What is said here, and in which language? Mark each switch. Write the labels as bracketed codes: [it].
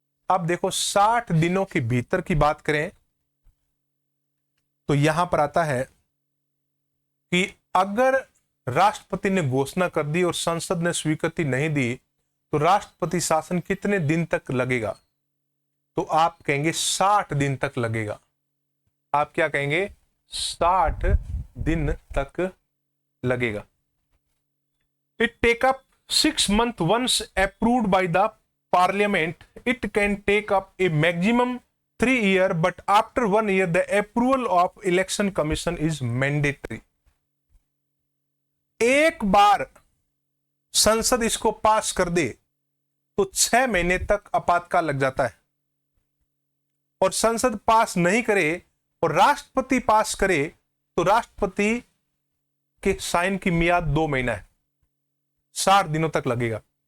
[hi] अब देखो, 60 दिनों के भीतर की बात करें तो यहां पर आता है कि अगर राष्ट्रपति ने घोषणा कर दी और संसद ने स्वीकृति नहीं दी, तो राष्ट्रपति शासन कितने दिन तक लगेगा? तो आप कहेंगे 60 दिन तक लगेगा। आप क्या कहेंगे? 60 दिन तक लगेगा। [en] It take up 6 months once approved by the parliament, it can take up a maximum 3 years, but after 1 year, the approval of election commission is mandatory. [hi] एक बार संसद इसको पास कर दे तो 6 महीने तक आपातकाल लग जाता है, और संसद पास नहीं करे और राष्ट्रपति पास करे तो राष्ट्रपति के साइन की मियाद 2 महीना है, 60 दिनों तक लगेगा।